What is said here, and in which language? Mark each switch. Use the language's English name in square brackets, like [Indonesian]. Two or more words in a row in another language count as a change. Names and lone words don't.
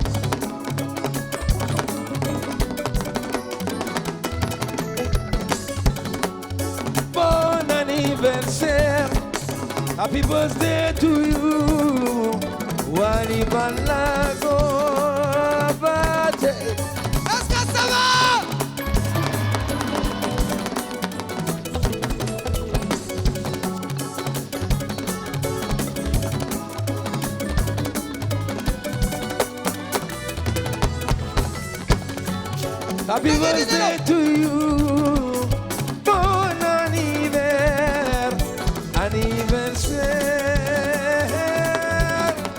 [French] bon anniversaire [English] happy birthday to you [French] Wally Ballago Bate est-ce que ça va [English] Happy birthday to you, [French] bon anniversaire.